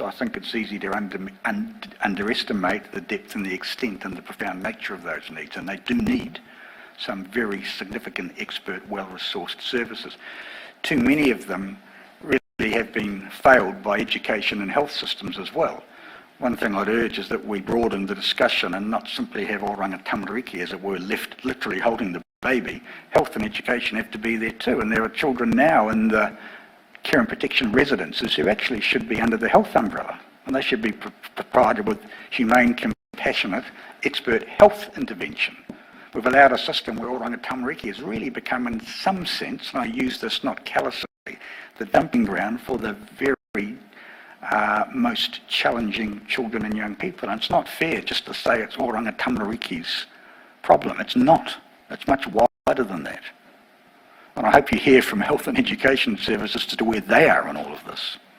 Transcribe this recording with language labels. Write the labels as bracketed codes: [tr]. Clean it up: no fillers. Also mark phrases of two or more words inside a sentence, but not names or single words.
[en] I think it's easy to underestimate the depth and the extent and the profound nature of those needs, and they do need some very significant, expert, well-resourced services. Too many of them really have been failed by education and health systems as well. One thing I'd urge is that we broaden the discussion and not simply have oranga tamariki, as it were, left literally holding the baby. Health and education have to be there too, and there are children now in the care and protection residences who actually should be under the health umbrella, and they should be provided with humane, compassionate, expert health intervention. We've allowed a system where oranga tamariki has really become, in some sense, and I use this not callously, the dumping ground for the very most challenging children and young people. And it's not fair just to say it's oranga tamariki's problem. It's not. It's much wider than that. And I hope you hear from health and education services as to where they are in all of this.